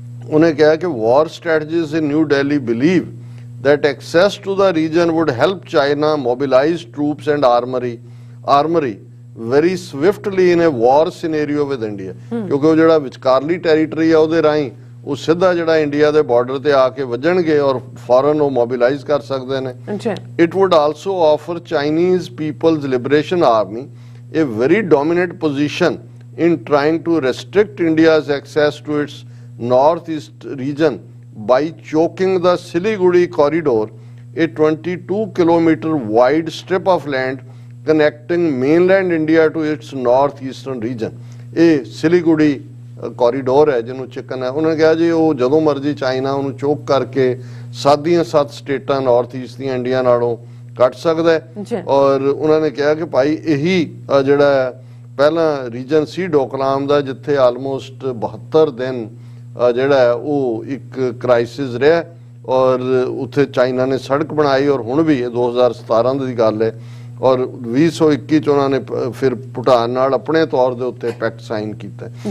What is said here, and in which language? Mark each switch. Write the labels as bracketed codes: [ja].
[pa] ਉਹਨੇ ਕਿਹਾ ਕਿ [en] war strategists in new Delhi believe that access to the region would help China mobilize troops and armory very swiftly in a war scenario with India, [pa] ਕਿਉਂਕਿ ਉਹ ਜਿਹੜਾ ਵਿਚਕਾਰਲੀ territory ਆ ਉਹਦੇ ਰਾਹੀਂ ਉਹ ਸਿੱਧਾ ਜਿਹੜਾ ਇੰਡੀਆ ਦੇ ਬਾਰਡਰ ਤੇ ਆ ਕੇ ਵੱਜਣਗੇ ਔਰ ਫੌਰਨ ਉਹ ਮੋਬਿਲਾਈਜ਼ ਕਰ ਸਕਦੇ ਨੇ। [en] It would also offer Chinese People's Liberation Army a very dominant position in trying to restrict India's access to its northeast region by choking the Siliguri corridor, a 22-kilometer wide strip of land connecting mainland India to its northeastern region। [pa] ਇਹ Siliguri corridor ਹੈ ਜਿਹਨੂੰ chicken ਹੈ। ਉਹਨਾਂ ਨੇ ਕਿਹਾ ਜੀ ਉਹ ਜਦੋਂ ਮਰਜ਼ੀ ਚਾਈਨਾ ਉਹਨੂੰ ਚੋਕ ਕਰਕੇ 7 ਸਟੇਟਾਂ ਨਾਰਥ ਈਸਟ ਦੀਆਂ ਇੰਡੀਆ ਨਾਲੋਂ ਕੱਟ ਸਕਦਾ ਹੈ। ਔਰ ਉਹਨਾਂ ਨੇ ਕਿਹਾ ਕਿ ਭਾਈ ਇਹੀ ਜਿਹੜਾ ਪਹਿਲਾਂ ਰੀਜਨ ਸੀ ਡੋਕਲਾਮ ਦਾ ਜਿੱਥੇ ਆਲਮੋਸਟ 72 ਦਿਨ ਜਿਹੜਾ ਉਹ ਇੱਕ ਕ੍ਰਾਈਸਿਸ ਰਿਹਾ ਔਰ ਉੱਥੇ ਚਾਈਨਾ ਨੇ ਸੜਕ ਬਣਾਈ ਔਰ ਹੁਣ ਵੀ ਇਹ 2017 ਦੀ ਗੱਲ ਹੈ ਔਰ 2021 ਚ ਉਹਨਾਂ ਨੇ ਫਿਰ ਭੂਟਾਨ ਨਾਲ ਆਪਣੇ ਤੌਰ ਦੇ ਉੱਤੇ ਪੈਕਟ ਸਾਈਨ ਕੀਤਾ।